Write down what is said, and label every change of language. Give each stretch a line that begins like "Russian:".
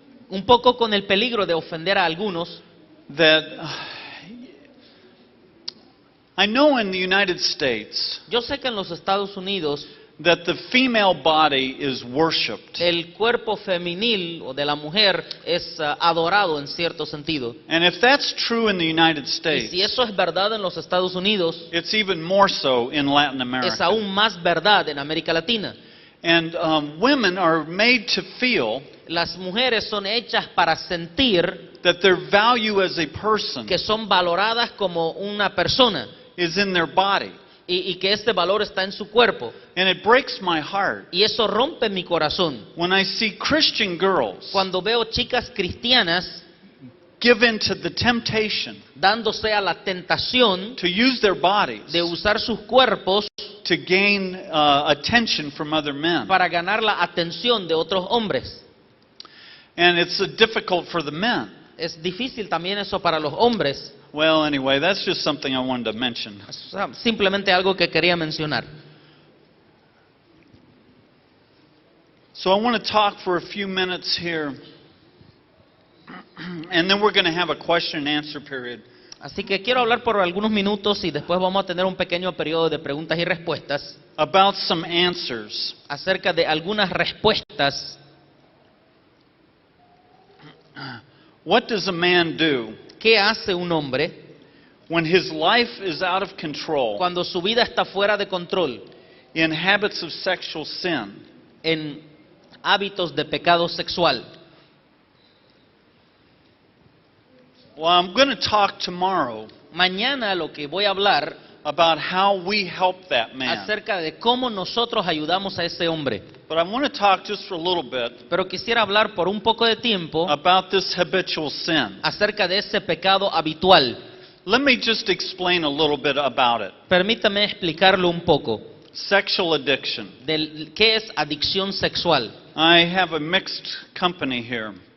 Spanish: Un poco con el peligro de ofender a algunos.
English: that I know in the United States
Spanish: Yo sé que en los Estados Unidos
English: that the female body is worshipped.
Spanish: el cuerpo femenil o de la mujer es adorado en cierto sentido.
English: And if that's true in the United
Spanish: Y
English: States,
Spanish: si eso es verdad en los Estados Unidos,
English: it's even more so in Latin
Spanish: es
English: America.
Spanish: aún más verdad en América Latina.
English: And women are made to feel
Spanish: Las mujeres son hechas para sentir
English: that their value as a person
Spanish: que son valoradas como una persona
English: is in their body.
Spanish: y que este valor está en su cuerpo.
English: And it breaks my heart
Spanish: Y eso rompe mi corazón.
English: when I see Christian girls
Spanish: Cuando veo chicas cristianas
English: give in to the temptation
Spanish: dándose a la tentación
English: to use their bodies
Spanish: de usar sus cuerpos
English: to gain attention from other men.
Spanish: para ganar la atención de otros hombres.
English: And it's difficult for the men.
Spanish: Es difícil también eso para los hombres.
English: Well, anyway, that's just something I wanted to mention.
Spanish: O sea, simplemente algo que quería mencionar.
English: So I want to talk for a few minutes here, and then we're going to have a question and answer period.
Spanish: Así que quiero hablar por algunos minutos y después vamos a tener un pequeño periodo de preguntas y respuestas
English: About some answers.
Spanish: acerca de algunas respuestas.
English: What does a man do
Spanish: ¿qué hace un hombre
English: when his life is out of control
Spanish: cuando su vida está fuera de control
English: in habits of sexual sin?
Spanish: en hábitos de pecado sexual?
English: Well, I'm going to talk tomorrow
Spanish: Mañana lo que voy a hablar
English: about how we help that man.
Spanish: acerca de cómo nosotros ayudamos a ese hombre.
English: But I want to talk just for a little bit
Spanish: Pero quisiera hablar por un poco de tiempo
English: about this habitual sin.
Spanish: acerca de ese pecado habitual.
English: Let me just explain a little bit about it.
Spanish: Permítame explicarlo un poco.
English: Sexual addiction.
Spanish: Del qué es adicción sexual.
English: I have a mixed company here,